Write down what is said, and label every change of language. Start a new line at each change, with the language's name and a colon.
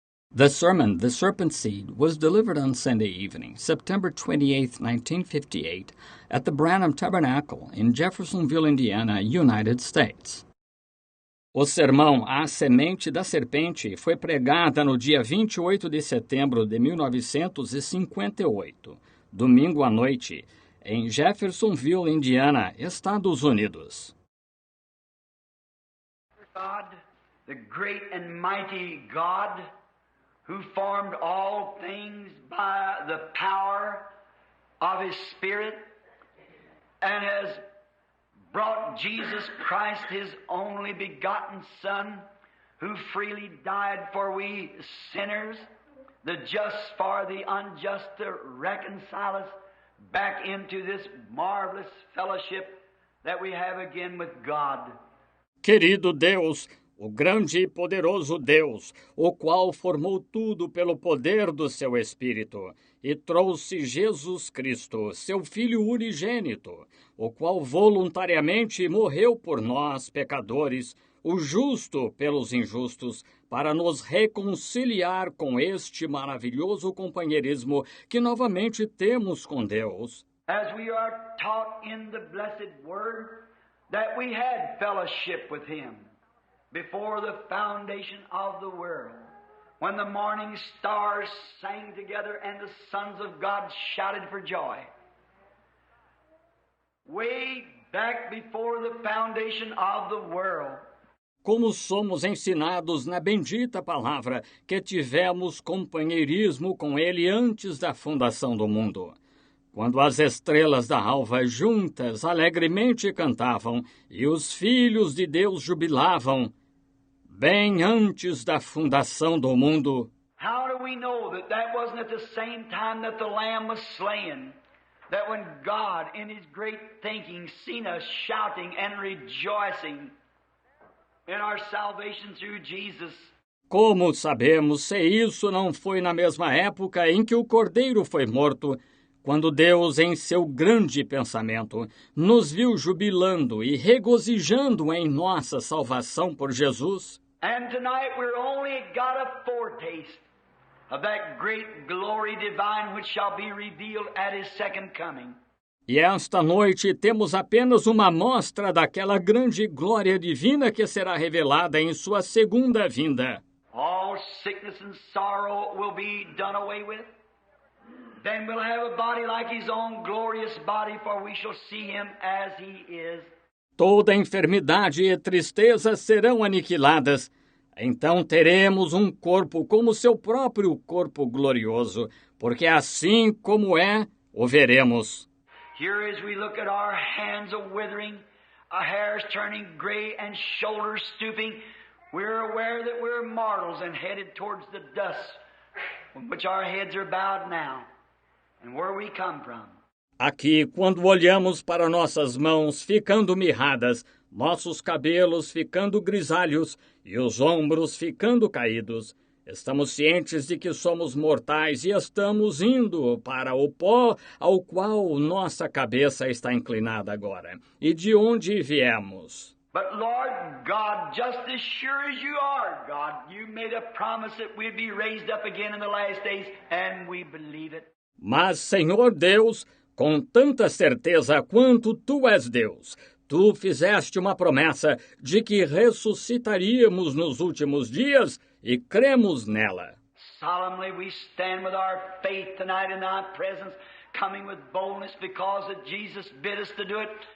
English: The sermon, The Serpent Seed, was delivered on Sunday evening, September 28, 1958, at the Branham Tabernacle in Jeffersonville, Indiana, United States.
Portuguese: O sermão A Semente da Serpente foi pregada no dia 28 de setembro de 1958, domingo à noite, em Jeffersonville, Indiana, Estados Unidos.
English: God, the great and mighty God, who formed all things by the power of His Spirit, and has brought Jesus Christ, His only begotten Son, who freely died for we sinners, the just for the unjust, to reconcile us back into this marvelous fellowship that we have again with God.
Portuguese: Querido Deus, o grande e poderoso Deus, o qual formou tudo pelo poder do seu Espírito, e trouxe Jesus Cristo, seu Filho unigênito, o qual voluntariamente morreu por nós, pecadores, o justo pelos injustos, para nos reconciliar com este maravilhoso companheirismo que novamente temos com Deus.
English: As we are taught in the blessed Word, that we had fellowship with Him before the foundation of the world, when the morning stars sang together and the sons of God shouted for joy. Way back before the foundation of the world.
Portuguese: Como somos ensinados na bendita palavra que tivemos companheirismo com Ele antes da fundação do mundo, quando as estrelas da alva juntas alegremente cantavam e os filhos de Deus jubilavam, bem antes da fundação do mundo.
English: How do we know that that wasn't at the same time that the Lamb was slain? That when God, in His great thinking, seen us shouting and rejoicing in our salvation through Jesus.
Portuguese: Como sabemos se isso não foi na mesma época em que o Cordeiro foi morto, quando Deus, em seu grande pensamento, nos viu jubilando e regozijando em nossa salvação por Jesus?
English: And tonight we're only got a foretaste of that great glory divine which shall be revealed at His second coming.
Portuguese: E esta noite temos apenas uma amostra daquela grande glória divina que será revelada em sua segunda vinda.
English: All sickness and sorrow will be done away with. Then we'll have a body like His own glorious body, for we shall see Him as He is.
Portuguese: Toda enfermidade e tristeza serão aniquiladas. Então teremos um corpo como seu próprio corpo glorioso, porque assim como é, o veremos.
English: Here as we look at our hands a withering, our hairs turning gray and shoulders stooping, we're aware that we're mortals and headed towards the dust, from which our heads are bowed now, and where we come from.
Portuguese: Aqui, quando olhamos para nossas mãos ficando mirradas, nossos cabelos ficando grisalhos e os ombros ficando caídos, estamos cientes de que somos mortais e estamos indo para o pó ao qual nossa cabeça está inclinada agora, e de onde viemos.
English: But Lord God, just as sure as you are, God, you made a promise that we'd be raised up again in the last days, and we believe it.
Portuguese: Mas, Senhor Deus, com tanta certeza quanto Tu és Deus, Tu fizeste uma promessa de que ressuscitaríamos nos últimos dias e cremos nela.
English: Solemnly we stand with our faith tonight in Thy presence, coming with boldness because that Jesus bid us to do it.